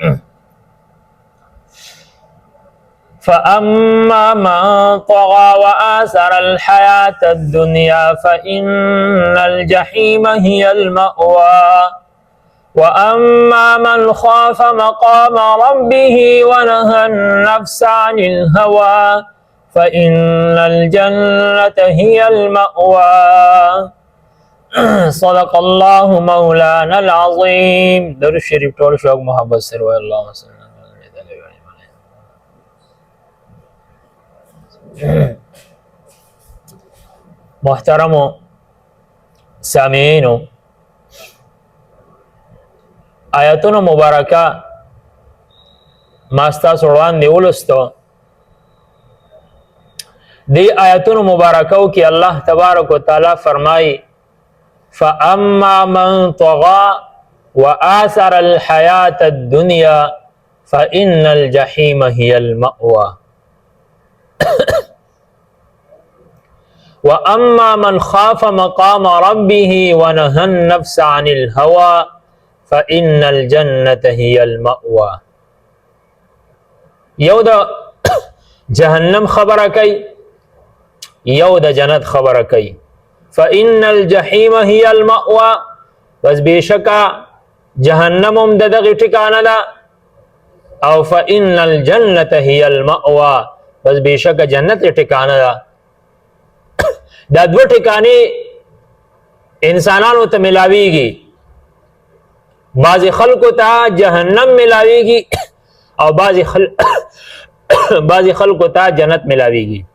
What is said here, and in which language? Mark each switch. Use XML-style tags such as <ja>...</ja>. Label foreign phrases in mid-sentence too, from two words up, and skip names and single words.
<ar>فأما من طغى وآثر الحياة الدنيا فإن الجحيم هي المأوى وأما من خاف مقام ربه ونهى النفس عن الهوى فإن الجنة هي المأوى صدق الله مولانا العظيم.</ar> <ps>درود شریف ټول شوق محبت سره وای</ps> <ar>اللهم صل علی</ar> <ps>محترم سامعینو، آیاتونو مبارکه ما ستاسو وړاندې ولوستو. دی آیاتونو مبارکو کې</ps> <ar>الله تبارک وتعالی فرمایي فاما من طغى وآثر الحياة الدنيا فإن الجحيم هي المأوى وأما من خاف مقام ربه ونهى النفس عن الهوى فإن الجنة هي المأوى.</ar> <ps>یو د جهنم خبره کوي، یو د جنت خبره کوي.</ps> <ar>فإن الجحيم هي المأوى،</ar> <ps>بس بشکا جهنم هم د دغه ټکانه ده، او</ps> <ar>فإن الجنة هي المأوى،</ar> <ps>بس بشکا جنت ټکانه ده. دا دو ټکانې انسانانو ته ملاویږي، بعضی خلکو ته جهنم ملاویږي او بعضی خلکو ته جنت ملاویږي.</ps>